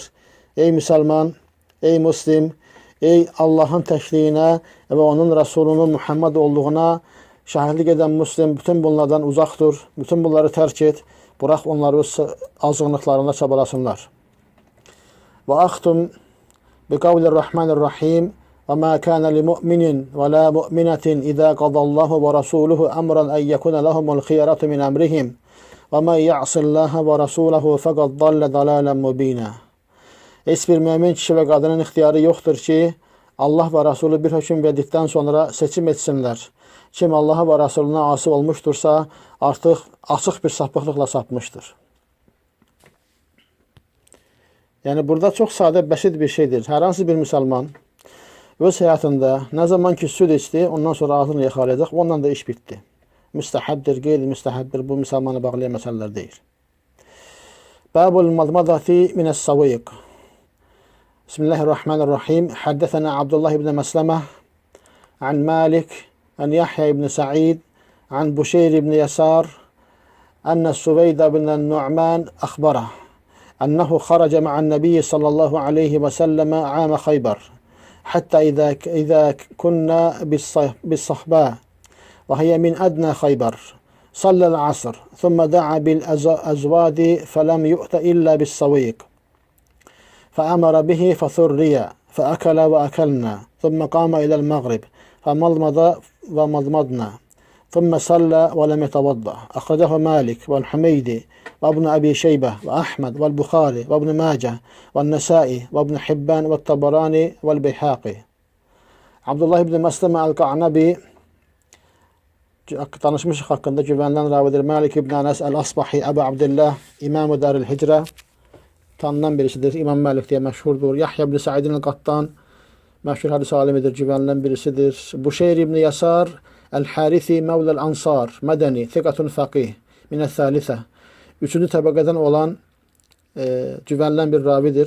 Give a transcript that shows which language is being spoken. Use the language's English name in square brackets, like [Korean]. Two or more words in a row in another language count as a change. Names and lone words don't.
[Azerbaijani] Ey müsəlman, ey muslim, ey Allahın təkliyinə və onun Rasulunun Muhammed olduğuna şahidlik edən muslim bütün bunlardan uzaqdır. Bütün bunları tərk et. Bırax onları öz azğınlıqlarında çabalasınlar. [Arabic] وأختم بقول الرحمن الرحيم وما كان لمؤمن ولا مؤمنة إذا قضى الله ورسوله أمرا أن يكون لهم الخيرة من أمرهم ومن يعص الله ورسوله فقد ضل ضلالا مبينا. [Azerbaijani] Heç bir mümin kişi və qadının ixtiyarı yoxdur ki, Allah və Rasulü bir hökm verdikdən sonra seçim etsinlər. Kim Allaha və Rasuluna asi olmuşdursa, artıq açıq bir sapıqlıqla sapmışdır. Yəni, burada çox sadə, bəsit bir şeydir. Hər hansı bir müsəlman öz həyatında nə zaman ki süd içdi, ondan sonra ağzını yaxalayacaq, ondan da iş bitdi. Müstəhəbdir, qeyri-müstəhəbdir, bu müsəlmanı bağlayan məsələlər deyil. [Arabic] باب المضمضة من السويق. بسم الله الرحمن الرحيم. حدثنا عبد الله بن مسلمة عن مالك عن يحيى بن سعيد عن بشير بن يسار أن سويد بن النعمان أخبره أنه خرج مع النبي صلى الله عليه وسلم عام خيبر حتى إذا كنا بالصهباء وهي من أدنى خيبر صلى العصر ثم دعا بالأزواد فلم يؤت إلا بالسويق فأمر به فثري فأكل وأكلنا ثم قام إلى المغرب فمضمض ومضمضنا ثم صلى ولم يتوضأ. أخرجه مالك والحميدي وابن أبي شيبة وأحمد والبخاري وابن ماجه والنسائي وابن حبان والطبراني والبيهقي. [Azerbaijani] Abdullah ibn Məsləmə el-Qa'nabi tanışmışıq haqqında güvənilən ravidir. Malik ibn Anas el-Asbahi Əbu Abdillah İmam-ı Darül Hicrə tanınan birisidir. İmam Malik deyə məşhurdur. Yahya ibn Sa'idin el-Qattan məşhur hədis alimidir, güvənilən birisidir. Buşeyr ibn Yasar el-Harithi [Arabic] مولى الأنصار مدني ثقة فقيه من الثالثة [Azerbaijani] üçüncü təbəqədən olan güvənilən bir ravidir.